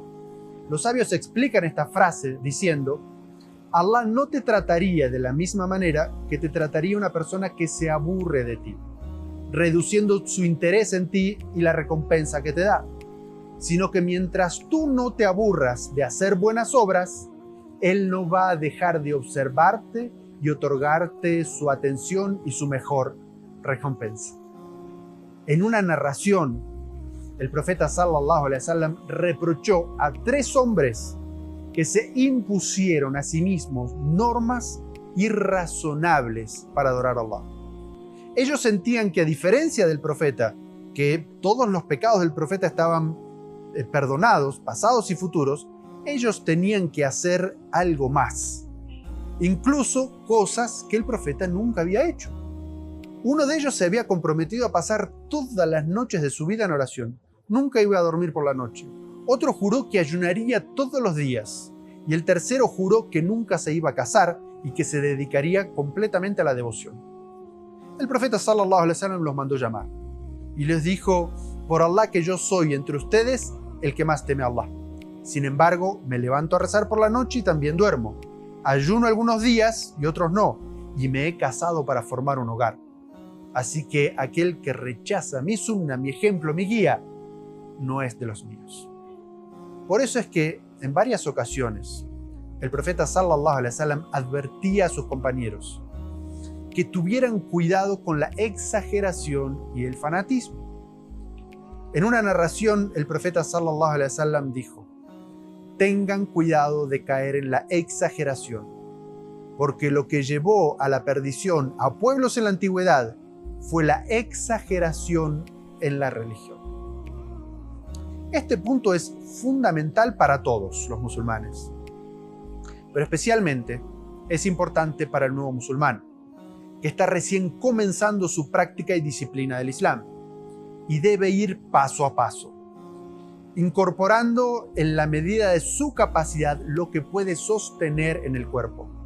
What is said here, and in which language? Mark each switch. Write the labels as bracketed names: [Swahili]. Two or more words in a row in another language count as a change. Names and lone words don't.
[Spanish] Los sabios explican esta frase diciendo: Allah no te trataría de la misma manera que te trataría una persona que se aburre de ti, reduciendo su interés en ti y la recompensa que te da, sino que mientras tú no te aburras de hacer buenas obras, Él no va a dejar de observarte y otorgarte su atención y su mejor recompensa. En una narración, el profeta [Arabic] صلى الله عليه وسلم [Spanish] reprochó a 3 hombres que se impusieron a sí mismos normas irrazonables para adorar a Allah. Ellos sentían que, a diferencia del profeta, que todos los pecados del profeta estaban perdonados, pasados y futuros, ellos tenían que hacer algo más, incluso cosas que el profeta nunca había hecho. Uno de ellos se había comprometido a pasar todas las noches de su vida en oración. Nunca iba a dormir por la noche. Otro juró que ayunaría todos los días. Y el tercero juró que nunca se iba a casar y que se dedicaría completamente a la devoción. El profeta [Arabic] صلى الله عليه وسلم [Spanish] los mandó llamar y les dijo: por Allah que yo soy entre ustedes el que más teme a Allah. Sin embargo, me levanto a rezar por la noche y también duermo. Ayuno algunos días y otros no, y me he casado para formar un hogar. Así que aquel que rechaza mi sunna, mi ejemplo, mi guía, no es de los míos. Por eso es que en varias ocasiones el profeta [Arabic] صلى الله عليه وسلم [Spanish] advertía a sus compañeros que tuvieran cuidado con la exageración y el fanatismo. En una narración, el profeta [Arabic] صلى الله عليه وسلم [Spanish] dijo: tengan cuidado de caer en la exageración, porque lo que llevó a la perdición a pueblos en la antigüedad fue la exageración en la religión. Este punto es fundamental para todos los musulmanes, pero especialmente es importante para el nuevo musulmán, que está recién comenzando su práctica y disciplina del Islam, y debe ir paso a paso, incorporando en la medida de su capacidad lo que puede sostener en el cuerpo